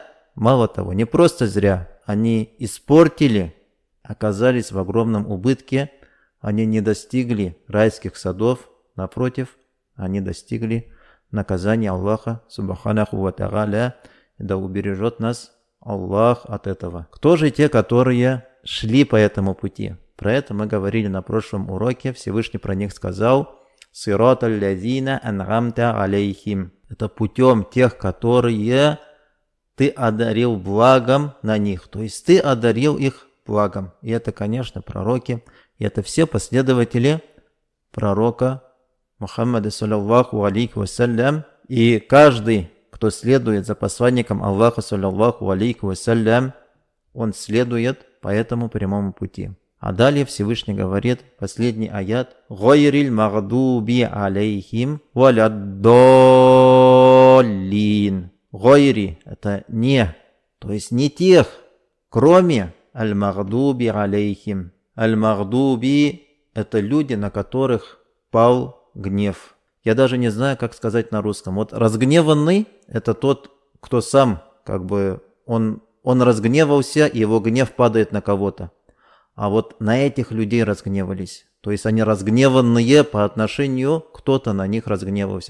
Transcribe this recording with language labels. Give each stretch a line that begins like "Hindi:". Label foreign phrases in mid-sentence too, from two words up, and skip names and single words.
Russian: Мало того, не просто зря, они испортили, оказались в огромном убытке, они не достигли райских садов, напротив, они достигли наказания Аллаха
Arabic: سبحانه وتعالى,
Russian: да убережет нас Аллах от этого. Кто же те, которые шли по этому пути? Про это мы говорили на прошлом уроке, Всевышний про них сказал:
Arabic: «صراط الذين أنعمت عليهم».
Russian: Это путем тех, которые Ты одарил благом на них, то есть Ты одарил их благом. И это, конечно, пророки, и это все последователи пророка Мухаммада,
Arabic: صلى الله عليه وسلم.
Russian: И каждый, кто следует за посланником Аллаха,
Arabic: صلى الله عليه وسلم,
Russian: он следует по этому прямому пути. А далее Всевышний говорит, последний аят:
Arabic: «غير المغضوب عليهم ولا الضالين».
Russian: Гайри – это не, то есть не тех, кроме
Arabic: المغضوب عليهم.
Russian: Аль-магдуби – это люди, на которых пал гнев. Я даже не знаю, как сказать на русском. Вот разгневанный – это тот, кто сам, он разгневался, и его гнев падает на кого-то. А вот на этих людей разгневались. То есть они разгневанные по отношению, кто-то на них разгневался.